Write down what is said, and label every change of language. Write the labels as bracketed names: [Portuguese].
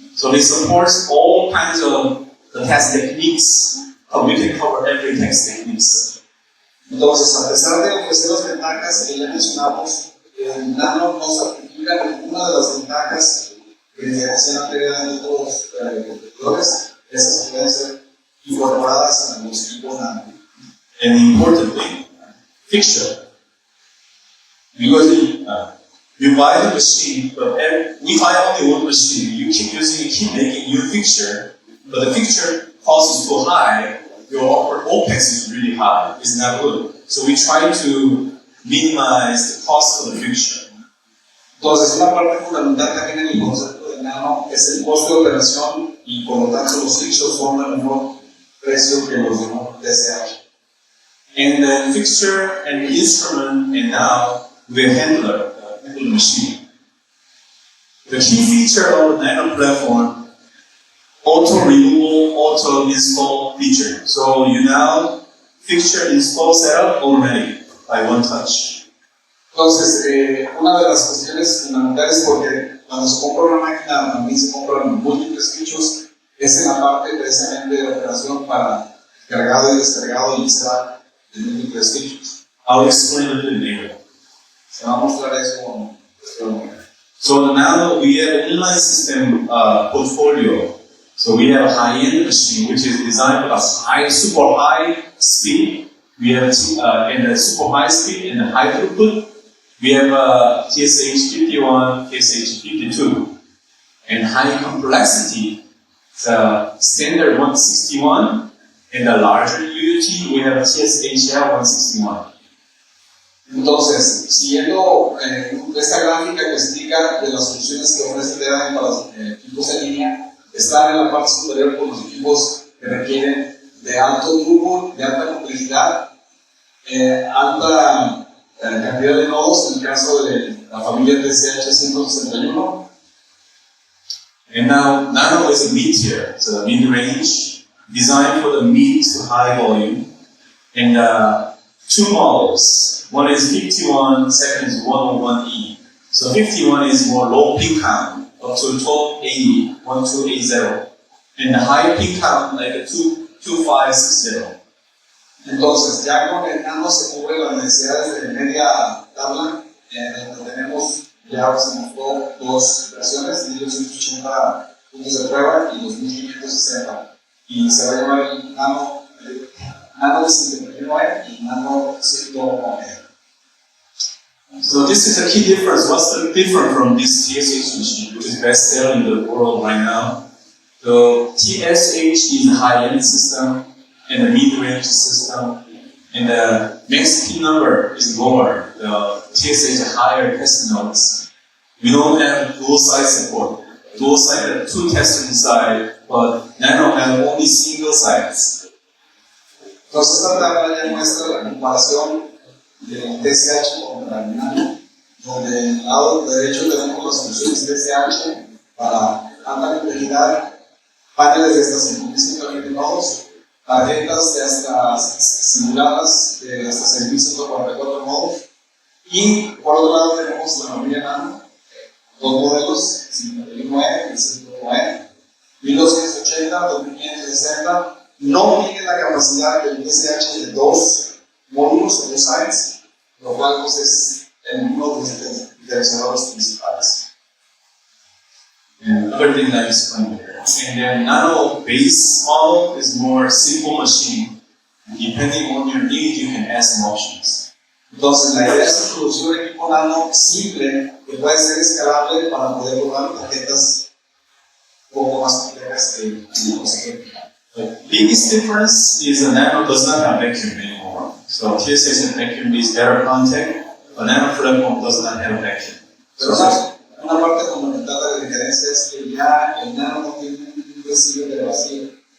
[English] So it supports all kinds of the test techniques, but we can cover every test techniques. [Spanish] Entonces, a pesar de ofrecer las ventajas que ya mencionamos, el Nano no sacrifica ninguna de las ventajas que se han tenido de otros competidores. Esas pueden ser incorporadas en los equipos Nano. [English] And importantly, fixture. Because you buy the machine, but we buy only one machine. You keep using it, keep making new fixture, but the fixture cost is too high. Your OpEx is really high. It's not good. So we try to minimize the cost of the fixture. [Spanish] Entonces, una parte fundamental también en el concepto de Nano es el costo de operación y por lo tanto los fixtures son de menor precio que los de TSH. [English] and then fixture and instrument, and now the handler machine. The key feature of the Nano platform, auto removal, auto install feature. So you now fixture install setup already by one touch. [Spanish] Entonces, una de las cuestiones fundamentales, porque cuando se compra una máquina también se compran múltiples features, es en la parte precisamente de operación para cargado y descargado y instalar de múltiples features. [English] I'll explain a little later. [Spanish] Se va a mostrar eso. [English] So now we have an inline system portfolio. So we have a high-end machine which is designed for a super high speed. We have and a super high speed and a high throughput. We have TSH 51, TSH 52, and high complexity. The standard 161 and the larger UUT we have TSHL 161. [Spanish] Entonces, siguiendo esta gráfica que explica de las soluciones que ofrece Denis para los equipos en línea, están en la parte superior con los equipos que requieren de alto throughput, de alta complejidad, alta cantidad de nodos, en el caso de la familia TSH 161. [English] And now Nano is a mid-tier, so mid-range, designed for the mid to high volume, and two models. One is 51, second is 101E. So 51 is more low peak count, up to 1280, 1280, and the high peak count like a 2560. [Spanish] Entonces, ya con el Nano se cubre las necesidades de media tabla, donde tenemos, ya se mostró dos versiones, 1880 puntos de prueba y 2560. Y se va a llamar el Nano 129 y Nano 109. [English] So this is a key difference. What's the difference from this TSH machine, which is best selling in the world right now? The TSH is a high-end system and a mid-range system, and the max P number is lower. The TSH is higher test nodes. We don't have dual site support. Dual site have two testers inside, but Nano have only single sites. [Spanish] Entonces esta tabla ya muestra la comparación del TSH contra el Nano, donde en el lado derecho tenemos las soluciones TSH para alta complejidad, paneles de hasta 5120 nodos, tarjetas de hasta simuladas de hasta 6144 nodos, y por otro lado tenemos la familia Nano, dos modelos, 51E y 109, 1280, 2560, no tiene la capacidad del TSH de dos módulos o dos sites, lo cual pues, es uno de los interesadores principales. [English] And other thing that I explained here. And then Nano base model is more simple machine. Depending on your need, you can add some options. [Spanish] Entonces la idea es introducir un equipo Nano simple que puede ser escalable para poder lograr tarjetas un poco más complejas que los ejemplos. [English] The biggest difference is the Nano does not have vacuum anymore. So TSH and vacuum is better contact, but Nano platform does not have vacuum. [Spanish] Una parte fundamental de la diferencia es que ya el Nano no tiene un residuo de vacío.